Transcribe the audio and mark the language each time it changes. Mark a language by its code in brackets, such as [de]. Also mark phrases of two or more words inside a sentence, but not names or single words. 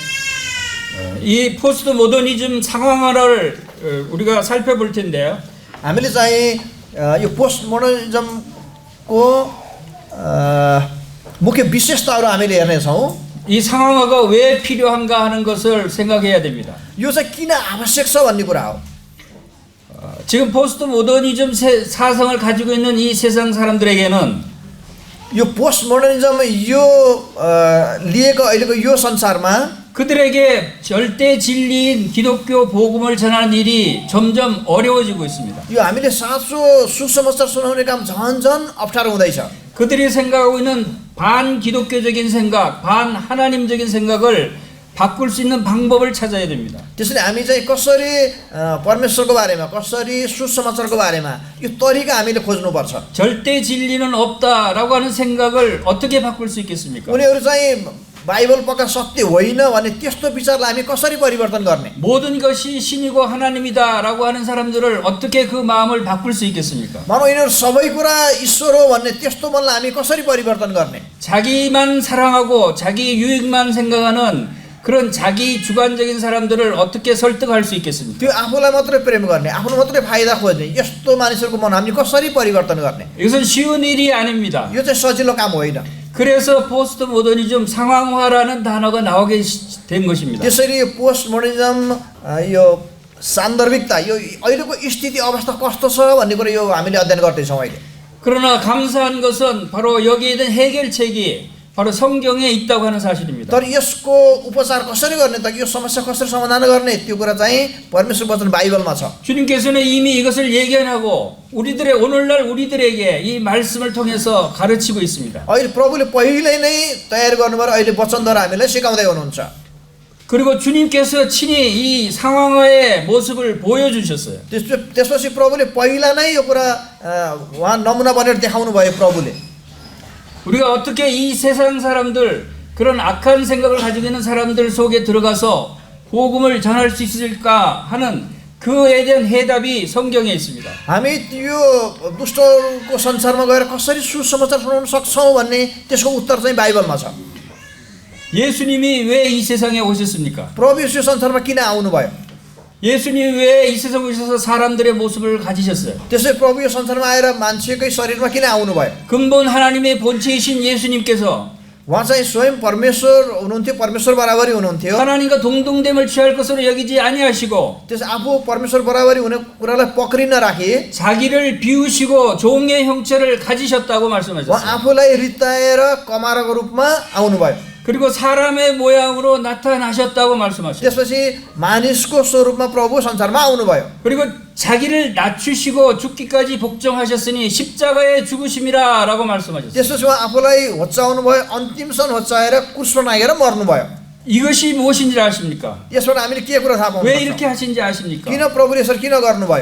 [ko] 이 [en] post modernism [ko] 상황화를 우리가 살펴볼 텐데요. [ne] हामीले चाहिँ यो [en] post modernismको [ne] मुख्य विशेषताहरू हामीले हेर्नेछौँ। [ko] 이 상황화가 왜 필요한가 하는 것을 생각해야 됩니다. [ne] यो चाहिँ किन आवश्यक छ भन्ने कुरा हो। [ko] 지금 [en] post modernism [ko] 사상을 가지고 있는 이 세상 사람들에게는 [ne] यो [en] post modernism [ne] यो लिएको अहिलेको यो संसारमा [ko] 그들에게 절대 진리인 기독교 복음을 전하는 일이 점점 어려워지고 있습니다. [ne] यो हामीले साँचो सुसमाचार सुनाउने काम झन् अप्ठ्यारो हुँदैछ। [ko] 그들이 생각하고 있는 반 기독교적인 생각, 반 하나님적인 생각을 바꿀 수 있는 방법을 찾아야 됩니다. [ne] त्यसैले हामी चाहिँ कसरी परमेश्वरको बारेमा, कसरी सुसमाचारको बारेमा यो तरिका हामीले खोज्नुपर्छ। [ko] 절대 진리는 없다라고 하는 생각을 어떻게 바꿀 수 있겠습니까? [ne] उनीहरू चाहिँ बाइबल पक्का सत्य होइन भने त्यस्तो विचारलाई हामी कसरी परिवर्तन गर्ने? [ko] 모든 것이 신이고 하나님이다라고 하는 사람들을 어떻게 그 마음을 바꿀 수 있겠습니까? [ne] मानौ यिनीहरू सबै कुरा ईश्वर हो भन्ने त्यस्तो मनलाई हामी कसरी परिवर्तन गर्ने? [ko] 자기만 사랑하고 자기 유익만 생각하는 그런 자기 주관적인 사람들을 어떻게 설득할 수 있겠습니까? [ne] त्यो आफूलाई मात्रै प्रेम गर्ने, आफ्नो मात्रै फाइदा खोज्ने यस्तो मानिसहरूको मन हामीले कसरी परिवर्तन गर्ने? [ko] 이것은 쉬운 일이 아닙니다. [ne] यो चाहिँ सजिलो काम होइन। [ko] 그래서 [en] post modernism [ko] 상황화라는 단어가 나오게 된 것입니다. [ne] त्यसरी [en] post modernism [ne] यो सान्दर्भिकता यो अहिलेको स्थिति अवस्था कस्तो छ भन्ने कुरा यो हामीले अध्ययन गर्दैछौँ अहिले। [ko] 그러나 감사한 것은 바로 여기에 있는 해결책이 바로 성경에 있다고 하는 사실입니다. [ne] तर यसको उपचार कसरी गर्ने त यो समस्या कसरी समाधान गर्ने त्यो कुरा चाहिँ परमेश्वर वचन बाइबलमा छ। [ko] 주님께서는 이미 이것을 예견하고 우리들의 오늘날 우리들에게 이 말씀을 통해서 가르치고 있습니다. [ne] अहिले प्रभुले पहिल्यै नै तयार गर्नुभयो र अहिले वचनद्वारा हामीलाई सिकाउँदै हुनुहुन्छ। [ko] 그리고 주님께서 친히 이 상황의 모습을 보여주셨어요. [ne] त्यसपछि प्रभुले पहिला नै यो कुरा उहाँ नमुना बनेर देखाउनु भयो प्रभुले। [ko] 우리가 어떻게 이 세상 사람들, 그런 악한 생각을 가지고 있는 사람들 속에 들어가서 복음을 전할 수 있을까 하는 그에 대한 해답이 성경에 있습니다. [ne] हामी यो दुष्टको संसारमा गएर कसरी सुसमाचार सुनाउन सक्छौँ भन्ने त्यसको उत्तर चाहिँ बाइबलमा छ। [ko] 예수님이 왜 이 세상에 오셨습니까? [ne] प्रभु यो संसारमा किन आउनुभयो? [ko] 예수님이 왜 이 세상에 오셔서 사람들의 모습을 가지셨어요? [ne] त्यसै प्रभु यो संसारमा आएर मान्छेकै शरीरमा किन आउनुभयो? [ko] 근본 하나님의 본체이신 예수님께서 [ne] उहाँ चाहिँ स्वयं परमेश्वर हुनुहुन्थ्यो, परमेश्वर बराबरी हुनुहुन्थ्यो। [ko] 하나님과 동등됨을 취할 것으로 여기지 아니하시고 [ne] त्यस आफू परमेश्वर बराबरी हुने कुरालाई पक्रि नराखी [ko] 자기를 비우시고 종의 형체를 가지셨다고 [ne] उहाँ [ko] 말씀하셨어요. [ne] आफूलाई रित्ताएर कमाराको रूपमा आउनुभयो। [ko] 그리고 사람의 모양으로 나타나셨다고 말씀하셨어요. [ne] त्यसपछि मानिसको स्वरूपमा प्रभु संसारमा आउनुभयो। [ko] 그리고 자기를 낮추시고 죽기까지 복종하셨으니 십자가의 죽으심이라라고 말씀하셨어요. [ne] त्यसपछि उहाँ आफूलाई होच्चाउनुभयो, अन्तिमसम्म होच्चाएर क्रुसमा नागेर मर्नुभयो। [ko] 이것이 무엇인지 아십니까? [ne] यसबाट हामीले के कुरा थाहा [ko] 왜 [ne] पाउनु? [ko] 이렇게 하신지 아십니까? [ne] किन प्रभुले यसरी किन गर्नुभयो?